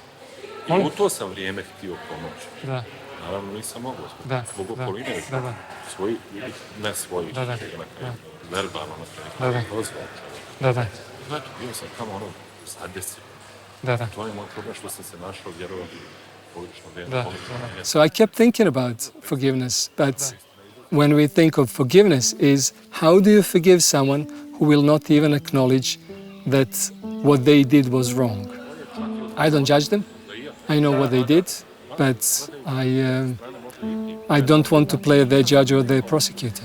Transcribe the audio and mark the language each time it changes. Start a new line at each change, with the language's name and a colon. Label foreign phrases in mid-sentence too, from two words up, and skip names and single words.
Bosnian: I u to sam vrijeme htio pomoći. Da. Naravno, nisam mogao. Zbog okoline, svojih, ne svojih, verbalno, Da. Znači, bio sam tamo zadesio. To je moj problem što sam se našao vjerovati pogrešno vrijeme.
English: So I kept thinking about forgiveness, but when we think of forgiveness is how do you forgive someone who will not even acknowledge that what they did was wrong? I don't judge them. I know what they did, but I don't want to play their judge or their prosecutor.